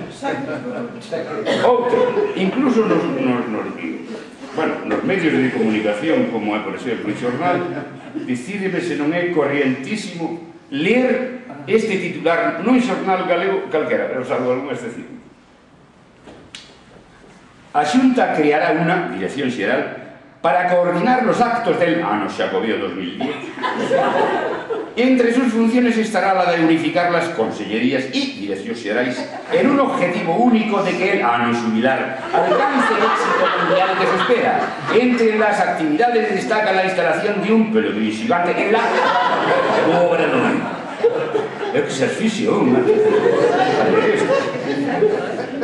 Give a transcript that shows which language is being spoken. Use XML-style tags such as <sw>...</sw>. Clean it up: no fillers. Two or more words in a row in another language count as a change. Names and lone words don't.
<gl>Outro, incluso nos medios de comunicación, como é, por exemplo, o xornal, decídeme se non é corrientísimo ler este titular nun xornal galego calquera, pero salvo algunha excepción. A Xunta creará unha dirección xeral para coordinar</gl> <es>los actos del</es> <gl>ano Xacobeo 2010.</gl> <es>Entre sus funciones estará la de unificar las consellerías y</es> <gl>direccións xerais</gl> <es>en un objetivo único de que el</es> <gl>ano xubilar</gl> <es>alcance el éxito mundial que se espera. Entre las actividades destaca la instalación de un peludo gigante en la obra</es> <gl>no exercicio.</gl>